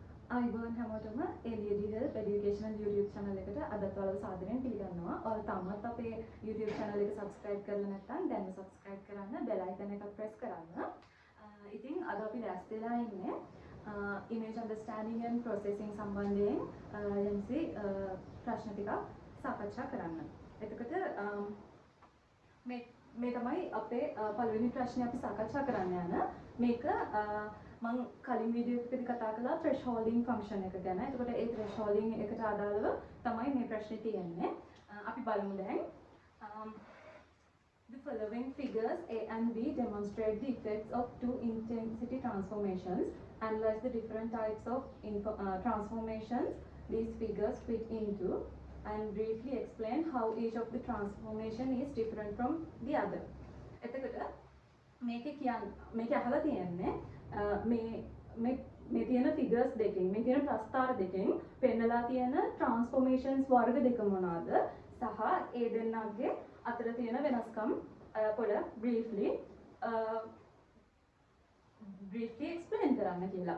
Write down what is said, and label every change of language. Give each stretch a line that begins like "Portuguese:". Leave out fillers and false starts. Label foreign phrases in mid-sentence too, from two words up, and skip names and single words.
Sinhala: අයිබෝන් හැමෝටම LED Help Educational
English: YouTube channel
Sinhala: එකට අදත් ඔයාලව සාදරයෙන් පිළිගන්නවා. ඔයාලා තාමත් අපේ
English: YouTube channel
Sinhala: එක subscribe කරලා නැත්නම් දැන්ම subscribe කරන්න,
English: bell icon
Sinhala: එක press කරන්න. ඉතින් අද අපි ලෑස්ති වෙලා ඉන්නේ
English: image understanding and processing
Sinhala: සම්බන්ධයෙන් යම්සි ප්‍රශ්න ටිකක් සාකච්ඡා කරන්න. එතකොට මේ තමයි අපේ පළවෙනි ප්‍රශ්නේ අපි සාකච්ඡා කරන්න යන. මේක මම කලින් වීඩියෝ එකකදී කතා කළා
English: thresholding function
Sinhala: එක ගැන. එතකොට ඒ thresholding එකට අදාළව තමයි මේ ප්‍රශ්නේ තියෙන්නේ. අපි බලමු දැන්.
English: The following figures A and B demonstrate the effects of two intensity transformations. Analyze the different types of transformations these figures fit into and briefly explain how each of the transformation is different from the other.
Sinhala: එතකොට මේක අහලා තියෙන්නේ මේ තියෙන ෆිගර්ස් දෙකෙන් මේ තියෙන ප්‍රස්ථාර දෙකෙන් පෙන්නලා තියෙන ට්‍රාන්ස්ෆෝමේෂන්ස් වර්ග දෙක මොනවාද සහ ඒ දෙන්නගේ අතර තියෙන වෙනස්කම් පොඩ්ඩක්
English: briefly explain
Sinhala: කරන්න කියලා.